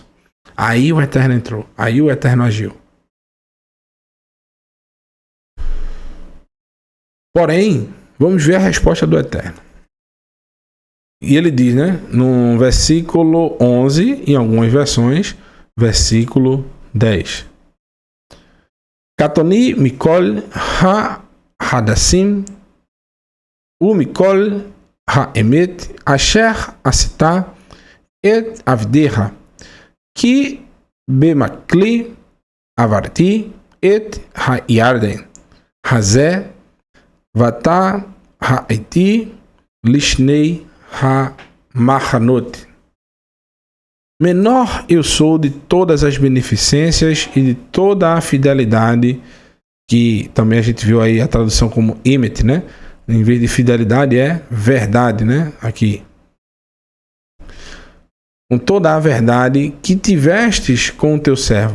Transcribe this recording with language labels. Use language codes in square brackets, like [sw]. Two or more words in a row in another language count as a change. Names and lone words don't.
[pt] Aí o Eterno entrou, aí o Eterno agiu. Porém, vamos ver a resposta do Eterno. E ele diz, no versículo 11, em algumas versões, versículo 10. [he] קטנתי מכל החסדים ומכל האמת אשר עשתה את עבדיך, כי במקלי עברתי את הירדן הזה, ואתה הייתי לשני המחנות. [pt] Menor eu sou de todas as beneficências e de toda a fidelidade, que também a gente viu aí a tradução como emet, Em vez de fidelidade é verdade, Aqui. Com toda a verdade que tivestes com o teu servo.